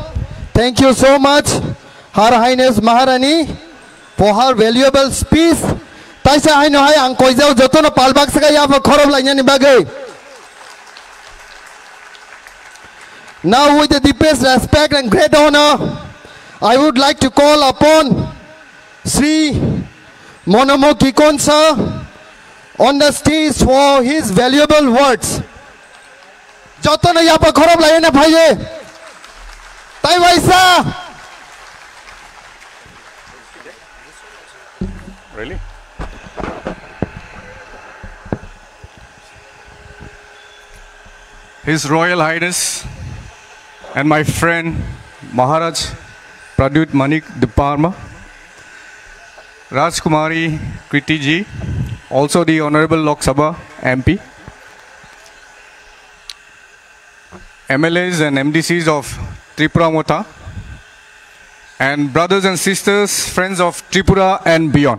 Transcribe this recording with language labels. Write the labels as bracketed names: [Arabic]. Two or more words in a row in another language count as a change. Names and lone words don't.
[English] Thank you so much, Her Highness Maharani, for her valuable speech. [Kok Borok] Taisa hai no hai ang koizao joto na palbak sagai ya ba khorob lai ni bagai. [English] Now with the deepest respect and great honor, I would like to call upon Sri Monomo Kikon sir on the stage for his valuable words. [Kok Borok] Joto na yapa khorob lai na bhaiye. Tai vaisa. [English] Really? His Royal Highness and my friend Maharaj Pradyut Manik Diparma, Rajkumari Kriti ji, also the Honorable Lok Sabha MP, MLAs and MDCs of Tripura Mota, and brothers and sisters, friends of Tripura and beyond.